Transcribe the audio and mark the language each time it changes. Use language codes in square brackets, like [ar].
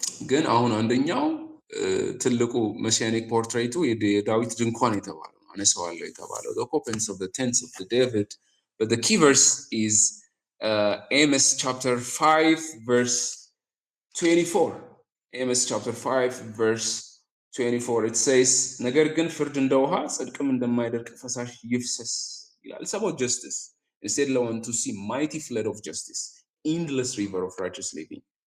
[am] ግን አሁን አንደኛው ትልቁ መሲያኒክ ፖርትሬቱ የዳዊት ድንኳን የተባለው [en] አነሳዋለሁ የተባለው the occupants of the tents of the David, but the key verse is Amos chapter 5 verse 24. Amos chapter 5 verse 24, it says [am] ነገር ግን ፍርድ እንደ ውሃ ጽድቅም እንደማይደርቅ ፈሳሽ ይፍሰስ ይላል። [en] It's about justice. Instead I want to see mighty flood of justice, endless river of righteous living.